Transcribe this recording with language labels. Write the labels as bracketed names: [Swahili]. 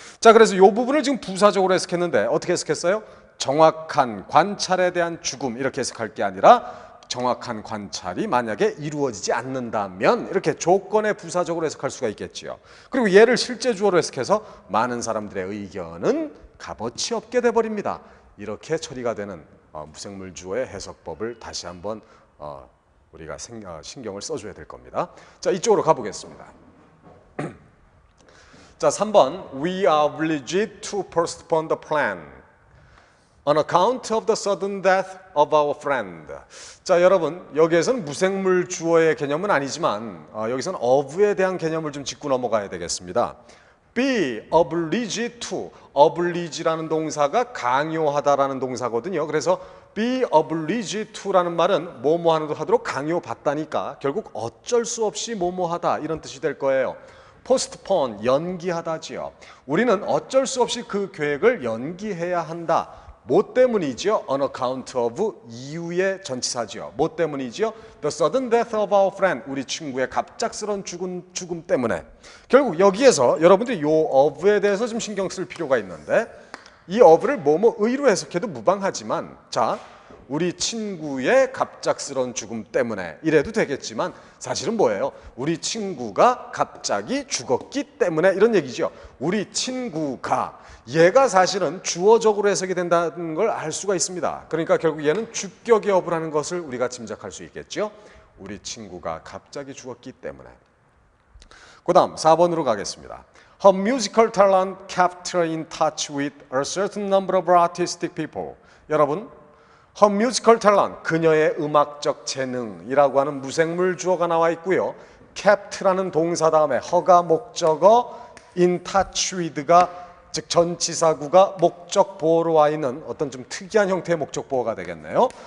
[Korean] 자, 그래서 이 부분을 지금 부사적으로 해석했는데 어떻게 해석했어요? 정확한 관찰에 대한 죽음, 이렇게 해석할 게 아니라 정확한 관찰이 만약에 이루어지지 않는다면, 이렇게 조건에 부사적으로 해석할 수가 있겠지요. 그리고 얘를 실제 주어로 해석해서 많은 사람들의 의견은 값어치 없게 돼버립니다. 이렇게 처리가 되는 무생물 주어의 해석법을 다시 한번 우리가 신경을 써줘야 될 겁니다. 자, 이쪽으로 가보겠습니다. 자, 3번 [English] We are obliged to postpone the plan on account of the sudden death of our friend. [Korean] 자, 여러분, 여기에서는 무생물 주어의 개념은 아니지만 여기서는 of에 대한 개념을 좀 짚고 넘어가야 되겠습니다. [English] be obliged to, [Korean] oblige라는 동사가 강요하다라는 동사거든요. 그래서 be obliged to라는 말은 뭐뭐 하도록 강요받다니까 결국 어쩔 수 없이 뭐뭐 하다, 이런 뜻이 될 거예요. postpone, 연기하다지요. 우리는 어쩔 수 없이 그 계획을 연기해야 한다. 뭐 때문이지요? [English] On account of, [Korean] 이유의 전치사지요. 뭐 때문이지요? [English] The sudden death of our friend, [Korean] 우리 친구의 갑작스러운 죽음 때문에. 결국 여기에서 여러분들이 이 of에 대해서 좀 신경 쓸 필요가 있는데, 이 of를 뭐뭐의로 해석해도 무방하지만, 자, 우리 친구의 갑작스러운 죽음 때문에 이래도 되겠지만 사실은 뭐예요? 우리 친구가 갑자기 죽었기 때문에, 이런 얘기죠. 우리 친구가, 얘가 사실은 주어적으로 해석이 된다는 걸 알 수가 있습니다. 그러니까 결국 얘는 주격의 어부를 하는 것을 우리가 짐작할 수 있겠죠. 우리 친구가 갑자기 죽었기 때문에. 그 다음 4번으로 가겠습니다. [English] Her musical talent kept her in touch with a certain number of artistic people. [Korean] 여러분, [English] Her musical talent, [Korean] 그녀의 음악적 재능이라고 하는 무생물 주어가 나와 있고요. Kept라는 동사 다음에 her가 목적어, in touch with가 즉 전치사구가 목적 보어로 와 있는 어떤 좀 특이한 형태의 목적 보어가 되겠네요.